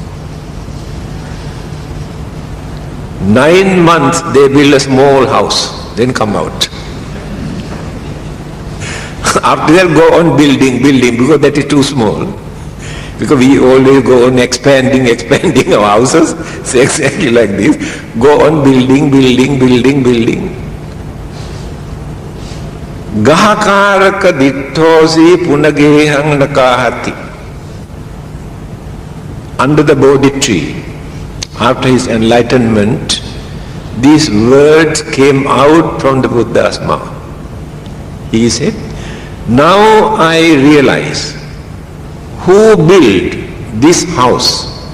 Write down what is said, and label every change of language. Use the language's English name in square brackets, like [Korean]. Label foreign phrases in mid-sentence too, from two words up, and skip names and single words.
[English] 9 months they build a small house, then come out. After that go on building, because that is too small. Because we always go on expanding our houses, so exactly like this. Go on building. [Pali] Gahakaraka dittosi punagehang nakahati. [English] Under the Bodhi tree, after his enlightenment, these words came out from the Buddha's mouth. He said, now I realize who built this house.